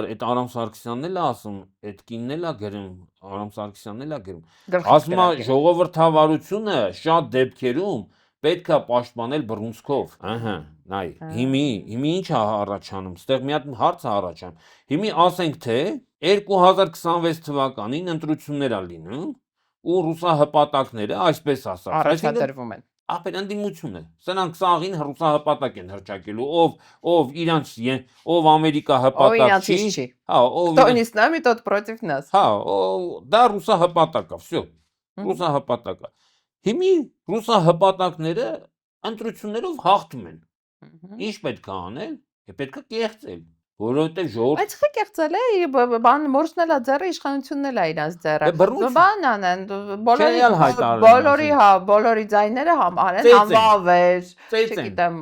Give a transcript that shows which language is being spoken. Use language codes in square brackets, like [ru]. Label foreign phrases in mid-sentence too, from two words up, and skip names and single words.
[hy] այդ Արամ Սարգսյանն էլ ասում, այդ կինն էլ է գրում, Արամ Սարգսյանն էլ է գրում։ Ասում է ժողովրդավարությունը շատ դեպքերում պետք է պաշտպանել բռունցքով։ Ահա, նայ, հիմի ինչ է առաջանում, ստեղ մի հատ հարց է առաջանում։ Հիմի ասենք թե 2026 թվականին ընտրություններ է լինում ու ռուսահպատակները, այսպես ասած, առաջադրվում են։ Ապեր ընդդիմություն է։ Սրանք սաղին ռուսահպատակ են հրճակելու, ով Ամերիկա հպատակ չի։ Հա, [ru] Кто не с нами, тот против нас։ [hy] Հա, դա ռուսահպատակ է, всё։ Ռուսահպատակ է։ Հիմի ռուսահպատակները ընտրություններով հաղթում են։ Ինչ պետք է անել։ Պետք է կեղծել, որովհետև ժողովուրդ Բայց խի կեղծել է, բան մորցնել է ձեռը, իշխանությունն էլ է իրանց ձեռը։ Բան անեն, բոլորի ձայները անեն, անվավեր, չգիտեմ։